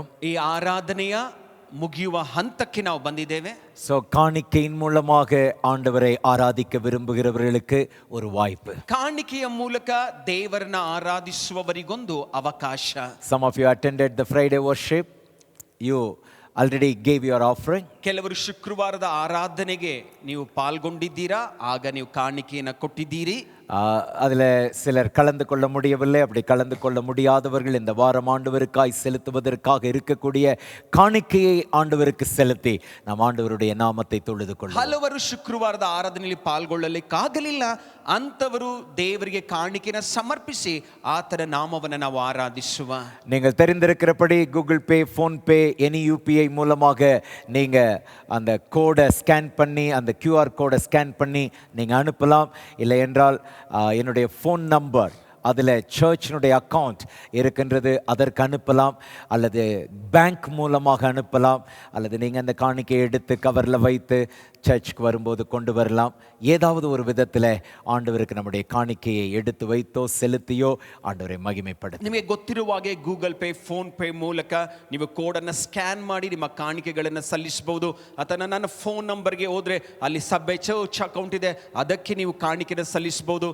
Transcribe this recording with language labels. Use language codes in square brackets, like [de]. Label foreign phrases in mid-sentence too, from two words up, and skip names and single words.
[kn] ಈ ಆರಾಧನೆಯ ಮುಗಿಯುವ ಹಂತಕ್ಕೆ ನಾವು ಬಂದಿದ್ದೇವೆ. [ta] சோ காணிக்கையின் மூலமாக ஆண்டவரை ஆராதிக்க விரும்புகிறவர்களுக்கு ஒரு வாய்ப்பு. [kn] ಕಾಣಿಕೆಯ ಮೂಲಕ ದೇವರನ್ನ ಆರಾಧಿಸುವವರಿಗೊಂದು ಅವಕಾಶ. [en] Some of you attended the Friday worship. You already gave your offering. [kn] ಕೆಲವರು ಶುಕ್ರವಾರದ ಆರಾಧನೆಗೆ ನೀವು ಪಾಲ್ಗೊಂಡಿದ್ದೀರಾ, ಆಗ ನೀವು ಕಾಣಿಕೆಯನ್ನು ಕೊಟ್ಟಿದ್ದೀರಿ. [ta] அதில் சிலர் கலந்து கொள்ள முடியவில்லை. அப்படி கலந்து கொள்ள முடியாதவர்கள் இந்த வாரம் ஆண்டவருக்காய் செலுத்துவதற்காக இருக்கக்கூடிய காணிக்கையை ஆண்டவருக்கு செலுத்தி நாம் ஆண்டவருடைய நாமத்தை தொழுது கொள்ளுவோம். [kn] ಹಲವರು ಶುಕ್ರವಾರದ ಆರಾಧನೆಯಲ್ಲಿ ಪಾಲ್ಗೊಳ್ಳಲಿಕ್ಕಾಗಲಿಲ್ಲ ಅಂತವರು ದೇವರಿಗೆ ಕಾಣಿಕೆನ ಸಮರ್ಪಿಸಿ ಆತನ ನಾಮವನ್ನು ನಾವು ಆರಾಧಿಸುವ. [ta] நீங்கள் தெரிந்திருக்கிறபடி கூகுள் பே, ஃபோன்பே, எனி யூபிஐ மூலமாக நீங்கள் அந்த கோடை ஸ்கேன் பண்ணி, அந்த QR கோடை ஸ்கேன் பண்ணி நீங்கள் அனுப்பலாம். இல்லை என்றால் என்னுடைய [en] phone number, [ta] அதில் சர்ச்சினுடைய அக்கௌண்ட் இருக்கின்றது, அதற்கு அனுப்பலாம். அல்லது பேங்க் மூலமாக அனுப்பலாம். அல்லது நீங்கள் அந்த காணிக்கையை எடுத்து கவரில் வைத்து சர்ச்சுக்கு வரும்போது கொண்டு வரலாம். ஏதாவது ஒரு விதத்தில் ஆண்டவருக்கு நம்முடைய காணிக்கையை எடுத்து வைத்தோ செலுத்தியோ ஆண்டவரை மகிமைப்படுத்த. [kn] ನಿಮಗೆ ಗೊತ್ತಿರುವ ಹಾಗೆ ಗೂಗಲ್ ಪೇ, ಫೋನ್ ಪೇ ಮೂಲಕ ನೀವು ಕೋಡನ್ನು ಸ್ಕ್ಯಾನ್ ಮಾಡಿ ನಿಮ್ಮ ಕಾಣಿಕೆಗಳನ್ನು ಸಲ್ಲಿಸಬಹುದು. ಅಥವಾ ನನ್ನ [en] phone number [kn] ಹೋದರೆ ಅಲ್ಲಿ ಸಬ್ಬೆ [en] church account [kn] ಇದೆ, ಅದಕ್ಕೆ ನೀವು ಕಾಣಿಕೆನ ಸಲ್ಲಿಸಬಹುದು.